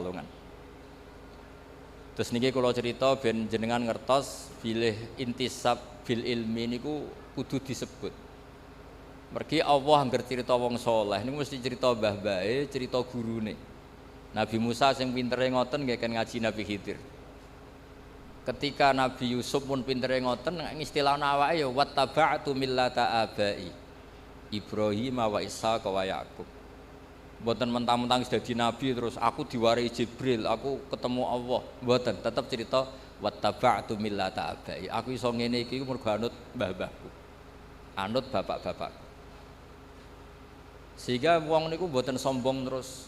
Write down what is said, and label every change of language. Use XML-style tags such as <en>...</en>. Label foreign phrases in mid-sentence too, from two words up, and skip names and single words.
<jv>Kiai Amir Kiai Pekalongan. Terus niki kula cerita ben jenengan ngertos bilih</jv> <ar>انتساب بالعلم</ar> <jv>niku kudu disebut. Mergi Allah angger cerita wong saleh niku mesti cerita mbah-mbahe, cerita gurune. Nabi Musa sing pintere ngoten nggih kan ngaji Nabi Khidir. Ketika Nabi Yusuf pun pintere ngoten istilah awake ya</jv> <ar>واتبعت ملة آبائي إبراهيم وإسحاق ويعقوب.</ar> <jv>Mboten mentang-mentang dadi nabi terus aku diwarai Jibril, aku ketemu Allah. Mboten, tetep cerita</jv> <ar>واتبعت ملة آبائي.</ar> <jv>Aku iso ngene iki mergo anut mbah-mbahku. Anut bapak-bapakku. Sehingga wong niku mboten sombong terus.</jv>